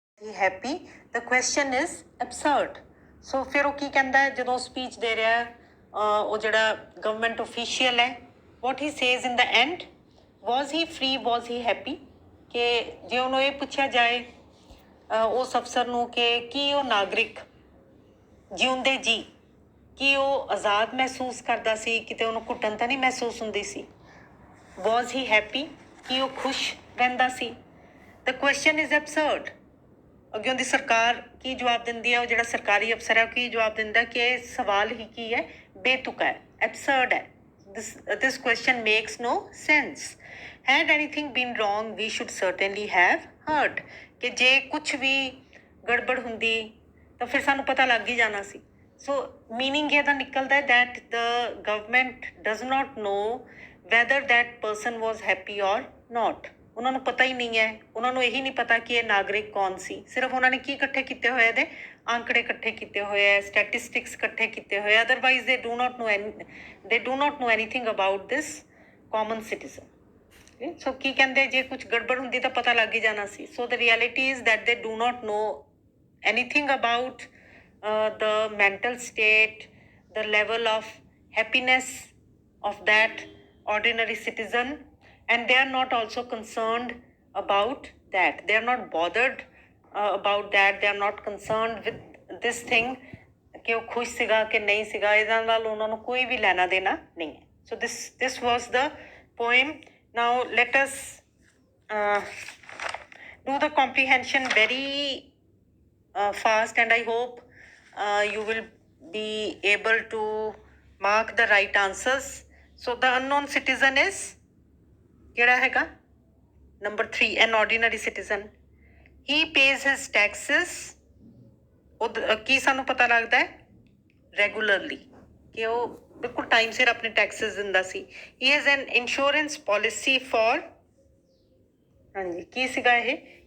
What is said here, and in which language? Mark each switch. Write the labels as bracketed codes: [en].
[en] Happy the question is absurd. [pa] ਸੋ ਫਿਰ ਉਹ ਕੀ ਕਹਿੰਦਾ ਜਦੋਂ ਸਪੀਚ ਦੇ ਰਿਹਾ ਉਹ ਜਿਹੜਾ ਗਵਰਨਮੈਂਟ ਓਫੀਸ਼ੀਅਲ ਹੈ, [en] what he says in the end, was he free, was he happy, [pa] ਕਿ ਜੇ ਉਹਨੂੰ ਇਹ ਪੁੱਛਿਆ ਜਾਏ ਉਸ ਅਫਸਰ ਨੂੰ ਕਿ ਕੀ ਉਹ ਨਾਗਰਿਕ ਜਿਉਂਦੇ ਜੀ ਕੀ ਉਹ ਆਜ਼ਾਦ ਮਹਿਸੂਸ ਕਰਦਾ ਸੀ, ਕਿਤੇ ਉਹਨੂੰ ਘੁੱਟਣ ਤਾਂ ਨਹੀਂ ਮਹਿਸੂਸ ਹੁੰਦੀ ਸੀ? [en] was he happy, [pa] ਕੀ ਉਹ ਖੁਸ਼ ਰਹਿੰਦਾ ਸੀ? [en] The question is absurd. [pa] ਅੱਗੇ ਦੀ ਸਰਕਾਰ ਕੀ ਜਵਾਬ ਦਿੰਦੀ ਹੈ, ਉਹ ਜਿਹੜਾ ਸਰਕਾਰੀ ਅਫਸਰ ਹੈ ਉਹ ਕੀ ਜਵਾਬ ਦਿੰਦਾ ਕਿ ਇਹ ਸਵਾਲ ਹੀ ਕੀ ਹੈ, ਬੇਤੁਕਾ ਹੈ, ਐਬਸਰਡ ਹੈ। [en] This question makes no sense. Had anything been wrong, we should certainly have heard. [pa] ਕਿ ਜੇ ਕੁਛ ਵੀ ਗੜਬੜ ਹੁੰਦੀ ਤਾਂ ਫਿਰ ਸਾਨੂੰ ਪਤਾ ਲੱਗ ਹੀ ਜਾਣਾ ਸੀ। ਸੋ ਮੀਨਿੰਗ ਇਹਦਾ ਨਿਕਲਦਾ ਹੈ [en] that the government does not know whether that person was happy or not. [pa] ਉਹਨਾਂ ਨੂੰ ਪਤਾ ਹੀ ਨਹੀਂ ਹੈ, ਉਹਨਾਂ ਨੂੰ ਇਹੀ ਨਹੀਂ ਪਤਾ ਕਿ ਇਹ ਨਾਗਰਿਕ ਕੌਣ ਸੀ। ਸਿਰਫ ਉਹਨਾਂ ਨੇ ਕੀ ਇਕੱਠੇ ਕੀਤੇ ਹੋਏ ਇਹਦੇ ਅੰਕੜੇ ਇਕੱਠੇ ਕੀਤੇ ਹੋਏ ਹੈ, ਸਟੈਟਿਸਟਿਕਸ ਇਕੱਠੇ ਕੀਤੇ ਹੋਏ, otherwise [en] they do not know anything about this common citizen. [pa] ਸੋ ਕੀ ਕਹਿੰਦੇ ਜੇ ਕੁਝ ਗੜਬੜ ਹੁੰਦੀ ਤਾਂ ਪਤਾ ਲੱਗ ਹੀ ਜਾਣਾ ਸੀ। [en] So the reality is that they do not know anything about the mental state, the level of happiness of that ordinary citizen, and they are not also concerned about that. They are not bothered about that. They are not concerned with this thing [pa] ਕਿ ਉਹ ਖੁਸ਼ ਸੀਗਾ ਕਿ ਨਹੀਂ ਸੀਗਾ, ਇਹਦੇ ਨਾਲ ਉਹਨਾਂ ਨੂੰ ਕੋਈ ਵੀ ਲੈਣਾ ਦੇਣਾ ਨਹੀਂ ਹੈ। [en] So this was the poem. Now let us do the comprehension very fast, and I hope you will be able to mark the right answers. So the unknown citizen is [pa] ਕਿਹੜਾ ਹੈਗਾ? [en] Number 3, an ordinary citizen. He pays his taxes. [pa] ਕੀ ਸਾਨੂੰ ਪਤਾ ਲੱਗਦਾ ਹੈ? Regularly, ਕਿ ਉਹ ਬਿਲਕੁਲ time ਸਿਰ ਆਪਣੇ ਟੈਕਸਿਸ ਦਿੰਦਾ ਸੀ। [en] He has an insurance policy for, [pa] ਹਾਂਜੀ ਕੀ ਸੀਗਾ ਇਹ?